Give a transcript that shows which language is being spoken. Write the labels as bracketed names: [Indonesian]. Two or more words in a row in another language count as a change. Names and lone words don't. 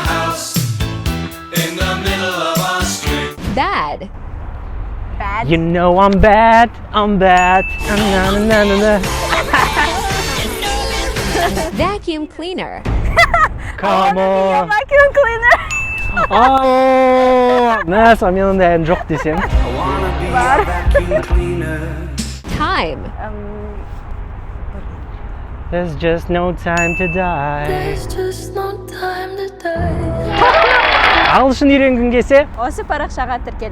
[English] Bad. Bad. You know I'm bad, I'm bad. Na, na, na, na, na. Vacuum cleaner. Come on. Vacuum cleaner. [Kazakh] Мәс, менің де ән жоқ десем. [English] Time. There's just no time to die. [Kazakh] Ағылшын үйренгің келсе, Осы парақшаға тіркел.